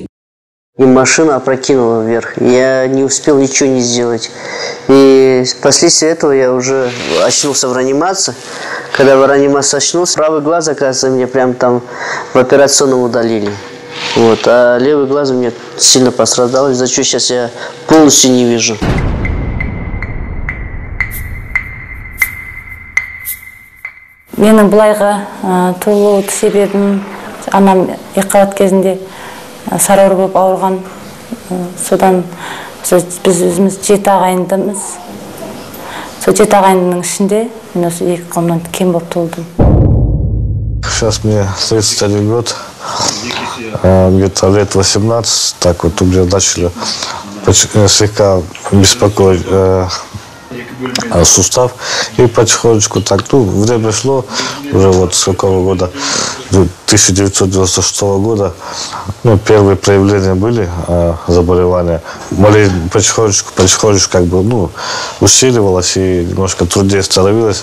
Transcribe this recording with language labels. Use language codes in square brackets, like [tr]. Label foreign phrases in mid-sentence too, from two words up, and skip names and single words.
[ru] И машина опрокинула вверх. Я не успел ничего не сделать. И после этого я уже очнулся в реанимации. Когда в реанимации очнулся, правый глаз, оказывается, мне прям там в операционном удалили. Вот. А левый глаз у меня сильно пострадал, из-за чего сейчас я полностью не вижу. [kk] Менің бұлайға толу себебім, анам екіқабат кезінде сарауыр болып ауырған. Содан біз өзіміз 7 ағайындымыз. Сол 7 ағайындының ішінде мен осы 2 қолымнан кем болып толдым. [ru] Сейчас мне 31 год, где-то лет 18, так вот уже начали слегка беспокоить сустав, и потихонечку так, время шло, уже вот с какого года, 1996 года, первые проявления были заболевания, болезнь потихонечку как бы, усиливалась и немножко труднее становилось.